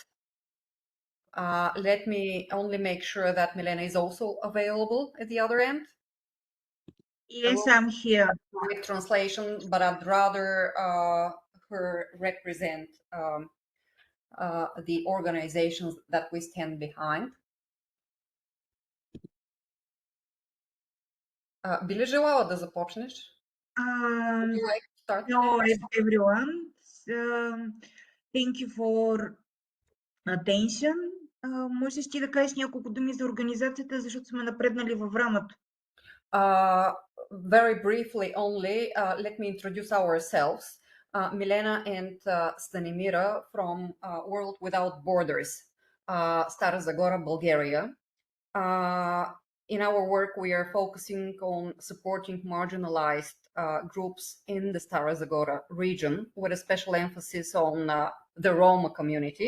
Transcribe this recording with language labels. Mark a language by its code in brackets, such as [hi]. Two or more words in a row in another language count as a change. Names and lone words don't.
[en] Let me only make sure that Milena is also available at the other end. Yes, I'm here. With translation, but I'd rather her represent the organizations that we stand behind. [bg] Би ли желала да започнеш? [en] Hello, everyone. Thank you for attention. [bg] Можеш ти да кажеш няколко думи за организацията, защото сме напреднали във времето. [en] Very briefly only, let me introduce ourselves. Milena and Stanimira from World Without Borders, Stara Zagora, Bulgaria. In our work, we are focusing on supporting marginalized groups in the Stara Zagora region, with a special emphasis on the Roma community.